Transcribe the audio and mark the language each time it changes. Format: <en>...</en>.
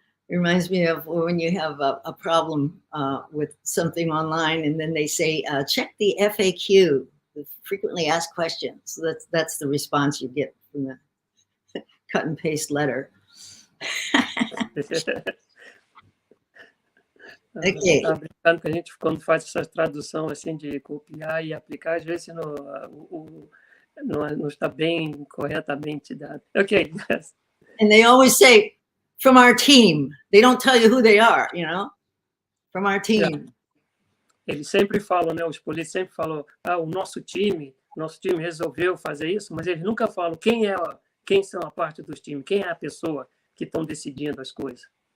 <en>It reminds me of when you have a problem with something online and then they say, check the FAQ, the frequently asked questions. So that's the response you get from the cut and paste letter. Okay.</en> <pt>Tá brincando que a gente, quando faz essa tradução assim de copiar e aplicar, às vezes não está bem corretamente dado.</pt> <en>Okay. Yes. And they always say, from our team. They don't tell you who they are, you know, from our team.</en> <pt>Eles sempre falam, né, os políticos sempre falam, o nosso time resolveu fazer isso, mas eles nunca falam quem são a parte dos times, quem é a pessoa que estão decidindo as coisas.</pt>